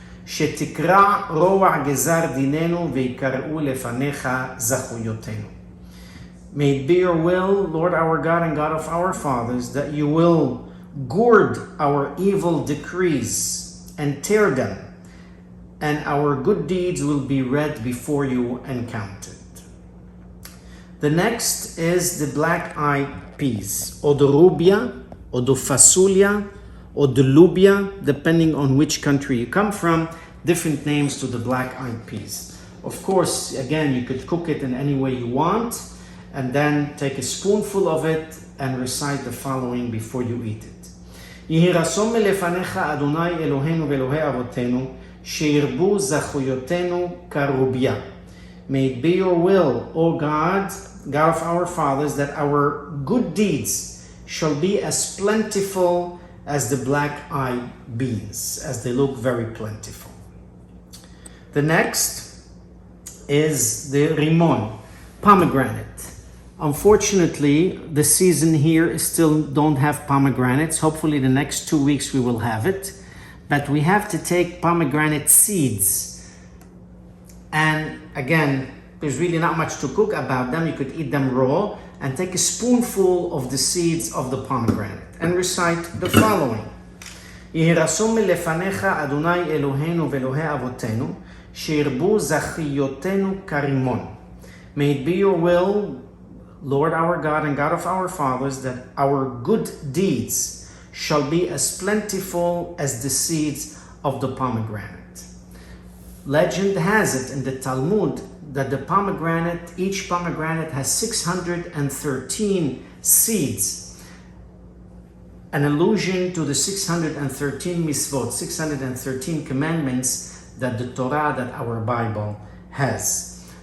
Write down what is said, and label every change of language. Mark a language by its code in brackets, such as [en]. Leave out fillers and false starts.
[he] שתקרא רוע גזר דיננו ויקראו לפניך זכויותינו. [en] May it be your will, Lord our God and God of our fathers, that you will gourd our evil decrees and tear them, and our good deeds will be read before you and counted. The next is the black-eyed peas, or the rubia, or the fasulia, or the lubia, depending on which country you come from, different names to the black-eyed peas. Of course, again, you could cook it in any way you want, and then take a spoonful of it and recite the following before you eat it. [he] יהי רצון מלפניך אדוני אלוהינו ואלוהי אבותינו, שירבו זכויותינו כרוביה. [en] May it be your will, O God, God of our fathers, that our good deeds shall be as plentiful as the black-eyed beans, as they look very plentiful. The next is the Rimon, pomegranate. Unfortunately, the season here still don't have pomegranates. Hopefully the next 2 weeks we will have it. But we have to take pomegranate seeds. And again, there's really not much to cook about them. You could eat them raw and take a spoonful of the seeds of the pomegranate and recite the following. [he] יהי רצון מלפניך אדוני אלוהינו ואלוהי אבותינו, שירבו זכויותינו כרימון. [en] May it be your will, Lord our God and God of our fathers, that our good deeds shall be as plentiful as the seeds of the pomegranate. Legend has it in the Talmud that the pomegranate, each pomegranate has 613 seeds, an allusion to the 613 mitzvot, 613 commandments that the Torah, that our Bible has.